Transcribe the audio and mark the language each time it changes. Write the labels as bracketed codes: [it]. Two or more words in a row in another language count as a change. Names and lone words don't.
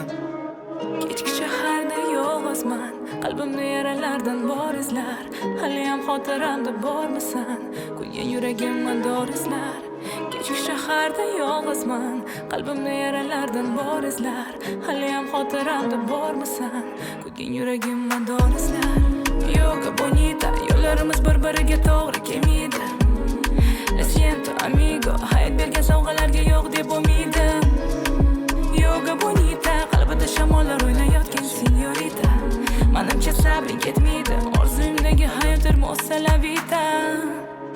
[uz] Kechki shaharda yolg'izman, qalbimda yaralardan bor izlar, haliyam xotiramda bormisan, kuygan yuragimma dor izlar. Kechki shaharda yolg'izman, qalbimda yaralardan bor izlar, haliyam xotiramda bormisan, kuygan yuragimma dor izlar. [es] Yoga bonita, [uz] yo'llarimiz bir-biriga to'g'ri kelmaydi. [es] Lo siento amigo, [uz] hayot bergan sovg'alarga yo'q deb umidim. [es] Yoga bonita, [uz] qalbida shamollar o'ynayotgan senyorita. Manimcha sabring yetmaydi, orzuyimdagi hayot [es] hermosa la vida.